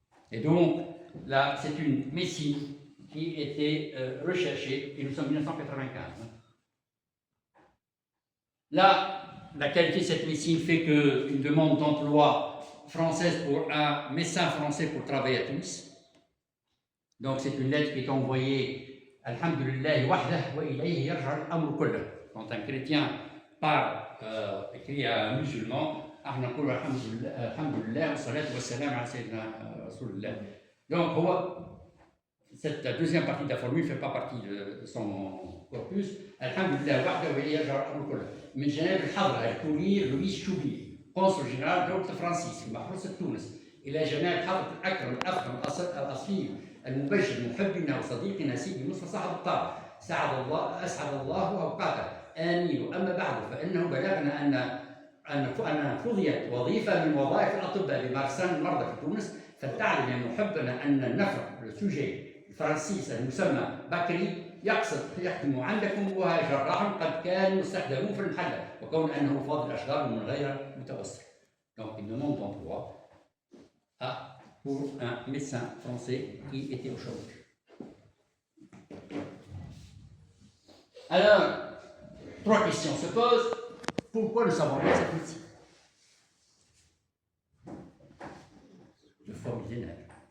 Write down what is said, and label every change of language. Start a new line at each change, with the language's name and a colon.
French: Et donc là, c'est une médecine qui était recherchée, et nous sommes en 1995. Là, la qualité de cette médecine fait qu'une demande d'emploi française pour un médecin français pour travailler à Tunis. Donc c'est une lettre qui est envoyée
Arabic: Alhamdulillah wahdah wa ilayhi yarja al-amru kulluh.
French: Quand un chrétien parle, écrit à un musulman,
Arabic: احنا نقول الحمد لله والصلاة والسلام على سيدنا رسول الله.
French: Donc, cette deuxième partie de la formule ne fait pas partie de son corpus.
Arabic: Alhamdulillah wahdah wa ilayhi yarja al-amru kulluh. من جانب الحضرة الكونية لويس شوبي قنصل جنرال دولة فرانسيس في محروسة تونس إلى جناب حضرة الأكرم الأفخم الأصيل المبجل محبنا وصديقنا سيدي مصطفى صاحب الطاعة أسعد الله أوقاته آمين. أما بعد فإنه بلغنا أن فضيت وظيفة من وظائف الأطباء لمارسان المرضى في تونس، فلتعلم محبنا أن النفر السوجي الفرنسيس المسمى بكري يقصد يخدم عندكم وهو جراح قد كانوا استخدموه في المحلة، وكون أنه فاضل أشغال من غير متوسط.
French: Donc une demande d'emploi pour un médecin français qui était au chômage. Alors, trois questions se posent. Pourquoi nous savons pas cette médecine de forme millénaire?